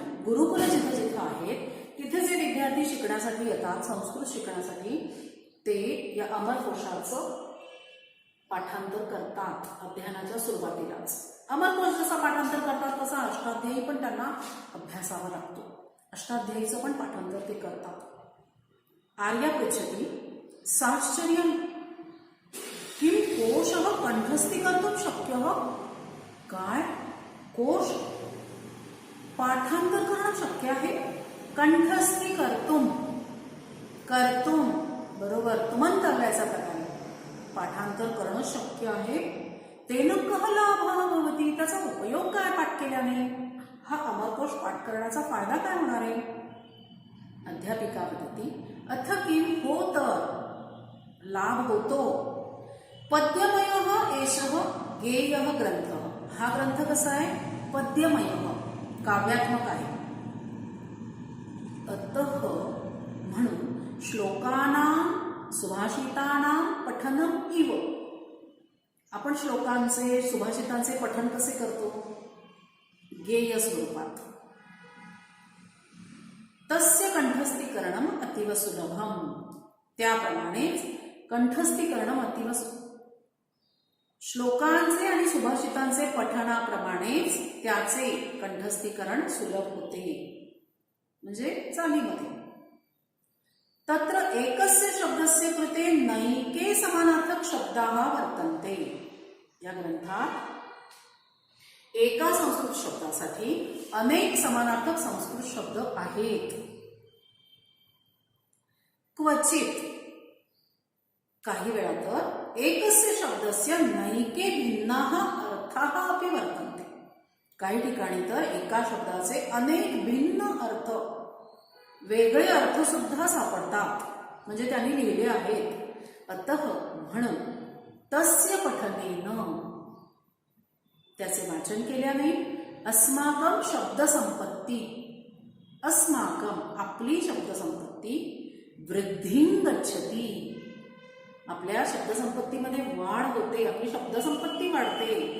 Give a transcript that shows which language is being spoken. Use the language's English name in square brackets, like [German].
[Marathi] गुरुकुल जिथे जिथे आहेत तिथे जे विद्यार्थी शिकण्यासाठी येतात, संस्कृत शिकण्यासाठी, ते या अमरकोशाचं पाठांतर करतात अध्ययनाच्या सुरुवातीलाच। अमरकोश जसा पाठांतर करतात तसा अष्टाध्यायी पण त्यांना अभ्यासावा लागतो। अष्टाध्यायीचं पण पाठांतर ते करतात। [Sanskrit] आर्या पृच्छति साश्चर्यं किं कोशः कंठस्थीकर्तुं शक्यः? [Marathi] काय? कोश पाठांतर करणं शक्य आहे? कंठस्थीकर्तुं, कर्तुं बरोबर तुमंतव्याचा प्रकार, पाठांतर करणं शक्य आहे। [Sanskrit] तेन कः लाभः भवति? [Marathi] त्याचा उपयोग काय पाठ केल्याने? हा अमरकोश पाठ करण्याचा फायदा काय होणार आहे? [Sanskrit] अध्यापिका वदति अथ किं होत? [Marathi] लाभ होतो। [Sanskrit] पद्यमयः एषः गेयः ग्रंथः। [Marathi] हा ग्रंथ कसा आहे? पद्यमयः, काव्यात्मक आहे। अतः म्हणून [Sanskrit] श्लोकानां सुभाषितानां पठनम इव, [Marathi] आपण श्लोकांचे सुभाषितांचे पठन कसे करतो? गेय स्वरूपात। [Sanskrit] तस्य कंठस्थीकरणम अतीव सुलभम, [Marathi] त्याप्रमाणेच [Sanskrit] कंठस्थीकरणम अतीव [Marathi] श्लोकांचे आणि सुभाषितांचे पठणाप्रमाणेच त्याचे कंठस्थीकरण सुलभ होते, म्हणजे चालीमध्ये। [Sanskrit] तत्र एकस्य शब्दस्य कृते नैके समानार्थक शब्दाः वर्तन्ते। [Marathi] या ग्रंथात एका संस्कृत शब्दासाठी अनेक समानार्थक संस्कृत शब्द आहेत। [Sanskrit] क्वचित [Marathi] काही वेळा तर [Sanskrit] एकस्य शब्दस्य नैके भिन्नाः अर्थाः अपि वर्तन्ते। [Marathi] काही ठिकाणी तर एका शब्दाचे अनेक भिन्न अर्थ, वेगळे अर्थ सुद्धा सापडतात, म्हणजे त्यांनी लिहिले आहेत। अतः म्हणून [Sanskrit] तस्य पठनेन, [Marathi] त्याचे वाचन केल्याने, [Sanskrit] अस्माकं शब्दसंपत्ती, अस्माकं [Marathi] आपली शब्दसंपत्ती [Sanskrit] वृद्धिं गच्छति, [Marathi] आपल्या शब्दसंपत्तीमध्ये वाढ होते, आपली शब्दसंपत्ती वाढते।